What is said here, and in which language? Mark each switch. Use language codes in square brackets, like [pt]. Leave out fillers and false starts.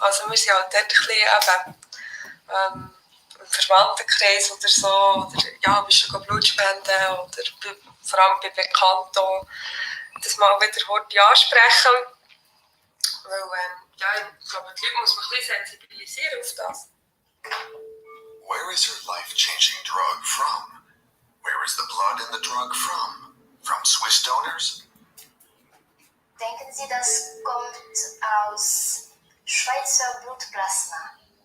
[de] Also wir sind halt dort ein bisschen eben, im Verwandtenkreis oder so, oder ja, bist du Blut spenden oder vor allem bei Bekannten, das mal wieder heute ansprechen. Weil, ja, ich glaube, die Leute muss man ein bisschen sensibilisieren auf das. [en] Where is her life-changing drug from? Where is the blood in the drug from? From Swiss donors? [de] Denken Sie, das kommt aus Schweizer Blutplasma?